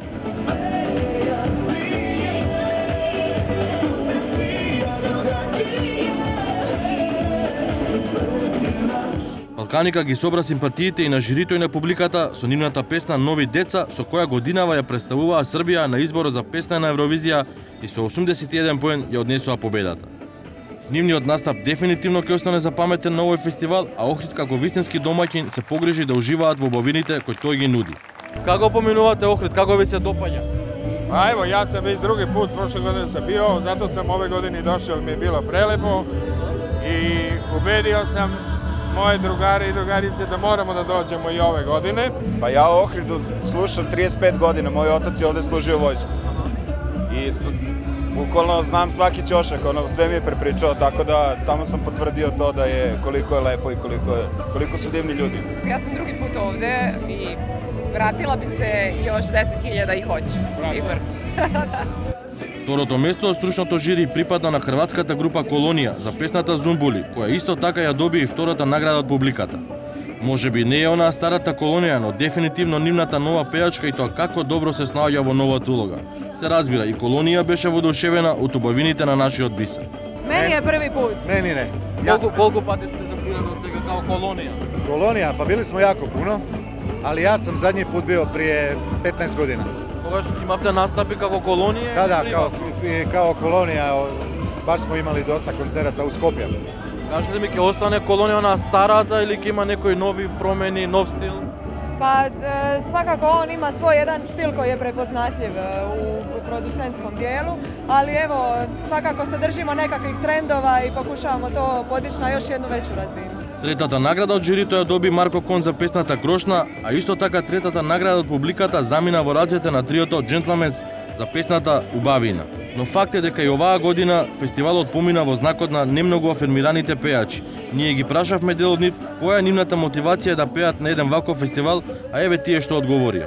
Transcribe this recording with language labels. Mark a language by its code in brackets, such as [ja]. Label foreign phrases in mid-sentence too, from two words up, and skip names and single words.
[mk] Балканика ги собра симпатиите и на жирито и на публиката со нивната песна Нови деца, со која годинава ја представуваа Србија на изборот за песна на Евровизија и со 81 поен ја однесоа победата. Нивниот настап дефинитивно ќе остане запаметен на овој фестивал, а Охрид како вистински домаќин се погрижи да уживаат во убавините кои тој ги нуди. Како поминувате Охрид, како ви се допаѓа? [sr] Evo, ja sam već drugi put, prošle godine sam bio, zato sam ove godine došao, mi je bilo prelepo i ubedio sam moje drugare i drugarice da moramo da dođemo i ove godine. Pa ja u Ohridu slušam 35 godina, moj otac je ovde služio vojsku. I bukvalno znam svaki ćošak, sve mi je prepričao, tako da samo sam potvrdio to da je koliko je lepo i koliko su divni ljudi. Ja sam drugi put ovde i vratila bi se još 10.000 i hoću, sigurno. [mk] Второто место од стручното жири припадна на хрватската група Колонија за песната Зумбули, која исто така ја доби и втората награда од публиката. Можеби не е онаа старата Колонија, но дефинитивно нивната нова пејачка и тоа како добро се снаоѓа во новата улога. Се разбира, и Колонија беше воодушевена од убавините на нашиот бисер. Мени е први пут. [hr] Meni ne. [mk] Колку пати сте запирано сега као Колонија? [hr] Kolonija, pa bili smo jako puno, ali ja sam zadnji put bio prije 15 godina. [mk] Тогаш имавте настапи како Колонија? [hr] Da, kao kolonija, baš smo imali dosta koncerata u Skopje. [mk] Кажете ми, ќе остане Колонија на старата или ќе има некои нови промени, нов стил? [hr] Pa svakako on ima svoj jedan stil koji je prepoznatljiv u producentskom dijelu, ali evo, svakako se držimo nekakvih trendova i pokušavamo to podići na još jednu veću razinu. [mk] Третата награда од жирито ја доби Марко Кон за песната Крошна, а исто така третата награда од публиката замина во рацете на триото Gentlemen's за песната Убавина. Но факт е дека и оваа година фестивалот помина во знакот на немногу афирмираните пејачи. Ние ги прашавме дел од нив која е нивната мотивација да пеат на еден ваков фестивал, а еве тие што одговорија.